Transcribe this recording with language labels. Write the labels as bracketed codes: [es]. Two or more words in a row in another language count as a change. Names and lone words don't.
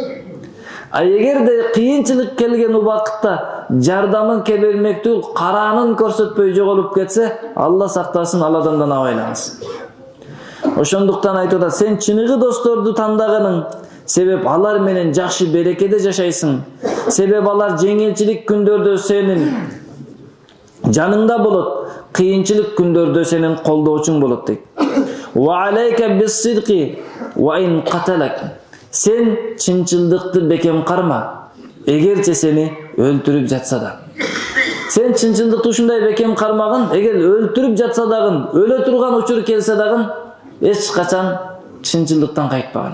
[ky] А эгерде кыйынчылык келген убакытта жардамын келбемектүү, караанын көрсөтпөй жоголуп кетсе, Алла сактасын, ал адамдан абайлаңыз. Ошондуктан айтып атат, сен чыныгы досторду тандаганың себеп алар менен жакшы берекеде жашайсың. Себеп алар жеңилчилик күндөрдө сенин жаныңда болот, кыйынчылык күндөрдө сенин колдоочуң болот дейт. [ar] وعليك بالصدق وإن قتلك. [ky] Сен чынчылдыкты бекем карма, эгерче сени өлтүрүп жатса да. Сен чынчылдыкты ушундай бекем кармагын, эгер өлтүрүп жатса дагы, өлө турган учур келсе дагы эч качан чынчылдыктан кайтпаган.